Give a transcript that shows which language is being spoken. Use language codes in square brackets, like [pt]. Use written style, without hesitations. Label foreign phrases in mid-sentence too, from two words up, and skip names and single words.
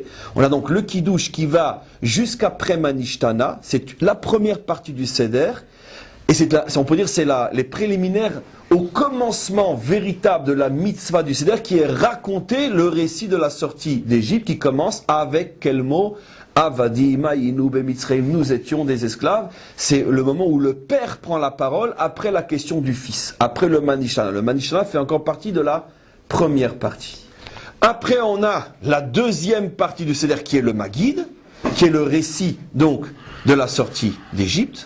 [fr] On a donc le Kiddush qui va jusqu'après Manishtana, c'est la première partie du Seder, et on peut dire c'est les préliminaires au commencement véritable de la mitzvah du Seder, qui est raconté le récit de la sortie d'Égypte, qui commence avec quel mot? [he] עבדים היינו במצרים, [fr] nous étions des esclaves. C'est le moment où le père prend la parole après la question du fils, après le Manishana. Le Manishana fait encore partie de la première partie. Après, on a la deuxième partie du Seder qui est le Maguid, qui est le récit donc de la sortie d'Égypte.